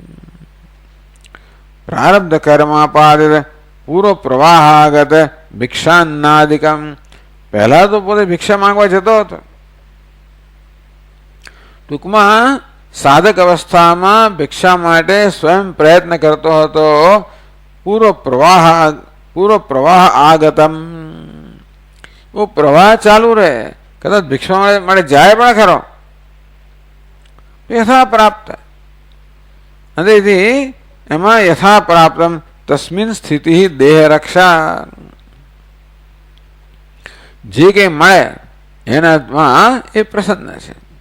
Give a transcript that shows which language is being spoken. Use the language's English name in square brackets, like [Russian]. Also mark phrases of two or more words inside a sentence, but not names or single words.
[Sanskrit] પ્રારબ્ધ કર્માપાદિત પૂર્વ પ્રવાહાગત ભિક્ષાન્નાદિકમ, [Gujarati] પહેલા તો પોતે ભિક્ષા માંગવા જતો હતો. ટૂંકમાં સાધક અવસ્થામાં ભિક્ષા માટે સ્વયં પ્રયત્ન કરતો હતો. [Sanskrit] પૂર્વ પ્રવાહ આગતમ, [Hindi] वो प्रवाह चालू रहे, [Gujarati] કદાચ ભિક્ષા મળે જાય પણ ખરો, યથા પ્રાપ્ત. તેથી એમાં [Sanskrit] યથા પ્રાપ્તમ તસ્મિન સ્થિતિ દેહ રક્ષા. [Gujarati] જે કંઈ મળે એનામાં એ પ્રસન્ન છે.